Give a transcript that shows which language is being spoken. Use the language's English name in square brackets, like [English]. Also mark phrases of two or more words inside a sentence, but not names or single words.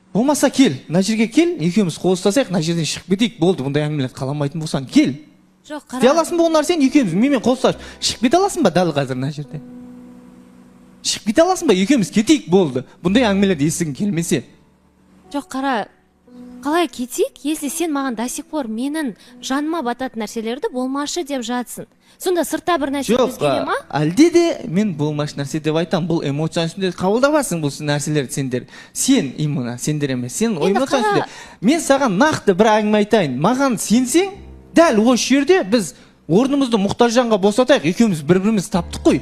[Kazakh] Болмаса кел, мына жерге кел, екеуміз қол ұстасайық, мына жерден шығып кетейік, болды, бұндай әңгімелерді қаламайтын болсаң, кел. Жоқ, қара. Істей аласың ба ол нәрсені, екеуміз менімен қол ұстасып, шығып кете аласың ба дәл қазір мына жерде? Шығып кете аласың ба, екеуміз кетейік, болды. Бұндай әңгімелерді естігің келмесе. Жоқ, қара. Қалай кетейік, если сен маған [Russian] до сих пор [Kazakh] менің жаныма бататын нәрселерді болмашы деп жатсың. Сонда сыртта бір нәрсе өзгере ма? Әлде де мен болмашы нәрсе деп айтам, бұл эмоцияның үстінде қабылдамасын бұл нәрселерді сендер. Сен именно, сендер емес, сен эмоцияның үстінде. Мен саған нақты бір әңгіме айтайын. Маған сенсең, дәл осы жерде біз орнымызды мұқтажанға босатайық, екеуміз бір-біріміз таптық қой.